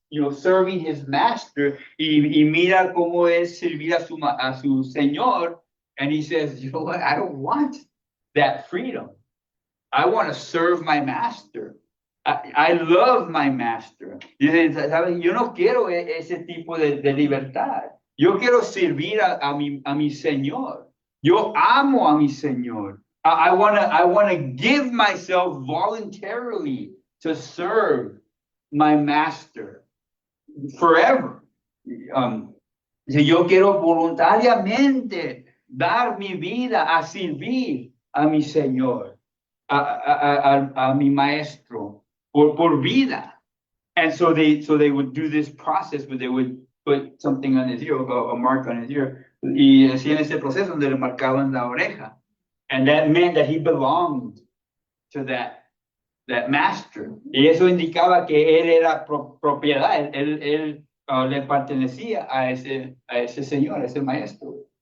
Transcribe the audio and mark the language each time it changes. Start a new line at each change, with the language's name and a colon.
English: serving his master,
Spanish: y mira cómo es servir a su Señor,
English: and he says, you know what, I don't want that freedom. I want to serve my master. I love my master.
Spanish: Dice, ¿sabes? Yo no quiero ese tipo de libertad. Yo quiero servir a mi Señor. Yo amo a mi Señor.
English: I wanna give myself voluntarily to serve my master forever.
Spanish: Si yo quiero voluntariamente dar mi vida a servir a mi Señor, a mi maestro, por vida.
English: And so they would do this process where they would put something on his ear, a mark on his ear,
Spanish: y hacían ese proceso donde le marcaban la oreja.
English: And that meant that he belonged to that master.
Spanish: Y eso indicaba que él era propiedad, él le pertenecía a ese señor, a ese maestro.